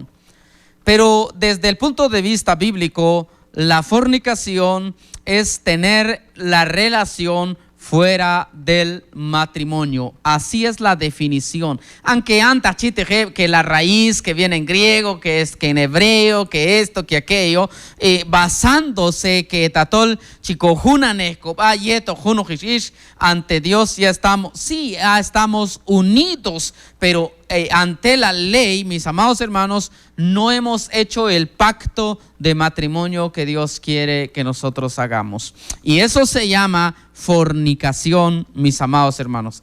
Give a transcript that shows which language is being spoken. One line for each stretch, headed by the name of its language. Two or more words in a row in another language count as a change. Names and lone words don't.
Spanish: Pero desde el punto de vista bíblico, la fornicación es tener la relación fuera del matrimonio. Así es la definición. Aunque antes que la raíz que viene en griego, que es que en hebreo, que esto, que aquello, basándose que tatol chicojunanesco yeto junujish, ante Dios ya estamos unidos, pero ante la ley, mis amados hermanos, no hemos hecho el pacto de matrimonio que Dios quiere que nosotros hagamos. Y eso se llama fornicación, mis amados hermanos.